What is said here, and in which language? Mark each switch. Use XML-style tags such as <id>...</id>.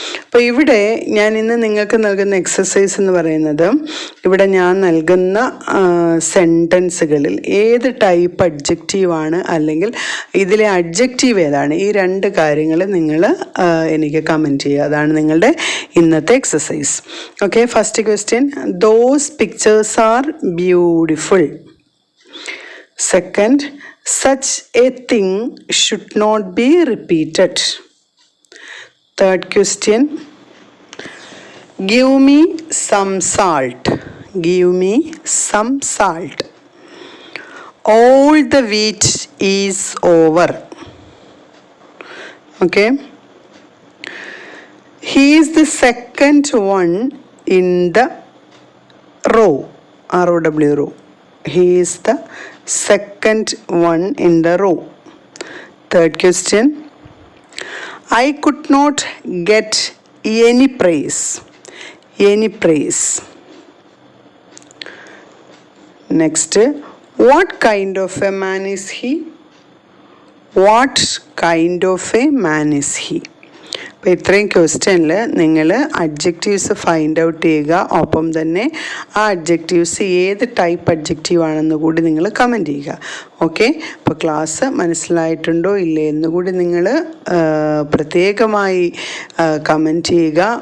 <ml>അപ്പോൾ ഇവിടെ ഞാൻ ഇന്ന് നിങ്ങൾക്ക് നൽകുന്ന എക്സസൈസ് എന്ന് പറയുന്നത്, ഇവിടെ ഞാൻ നൽകുന്ന സെൻറ്റൻസുകളിൽ ഏത് ടൈപ്പ് അഡ്ജക്റ്റീവാണ് അല്ലെങ്കിൽ ഇതിലെ അഡ്ജക്റ്റീവ് ഏതാണ്, ഈ രണ്ട് കാര്യങ്ങൾ നിങ്ങൾ എനിക്ക് കമൻറ്റ് ചെയ്യുക. അതാണ് നിങ്ങളുടെ ഇന്നത്തെ exercise.</ml> <en>Okay, first question, those pictures are beautiful. Second, such a thing should not be repeated. Third question, give me some salt. Give me some salt. All the wheat is over. Okay. He is the second one in the row. ROW row. He is the second one in the row. Third question, I could not get any praise. Any praise. Next, what kind of a man is he? What kind of a man is he?</en> <ml>അപ്പോൾ ഇത്രയും ക്വസ്റ്റ്യനിൽ നിങ്ങൾ adjectives find out ചെയ്യുക. ഒപ്പം തന്നെ ആ adjectives ഏത് type adjective ആണെന്ന് കൂടി നിങ്ങൾ കമൻറ്റ് ചെയ്യുക. ഓക്കെ, അപ്പോൾ ക്ലാസ് മനസ്സിലായിട്ടുണ്ടോ ഇല്ലേ എന്നുകൂടി നിങ്ങൾ പ്രത്യേകമായി കമൻറ്റ് ചെയ്യുക.</ml>